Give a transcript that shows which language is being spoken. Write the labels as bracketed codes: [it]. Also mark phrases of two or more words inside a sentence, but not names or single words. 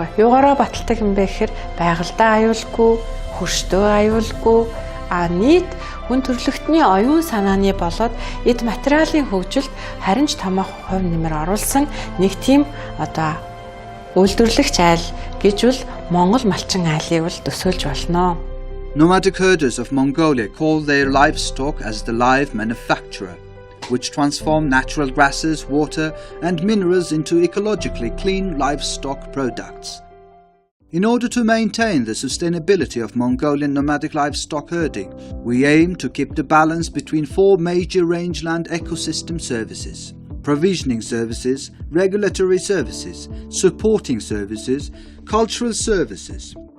[mn] Юугаараа баталдаг юм бэ гэхээр байгальдаа аюулгүй, хөрштөө аюулгүй, нийт хүн төрөлхтний оюун санааны болоод эд материалын хөгжилд харин ч томоохон хувь нэмэр оруулсан нэг тийм үйлдвэрлэгч айл гэж бол Монгол малчин айлыг бол төсөөлж болно. [en] Nomadic herders of Mongolia call their livestock as the live manufacturer, which transform natural grasses, water and minerals into ecologically clean livestock products. In order to maintain the sustainability of Mongolian nomadic livestock herding, we aim to keep the balance between 4 major rangeland ecosystem services: provisioning services, regulatory services, supporting services, cultural services.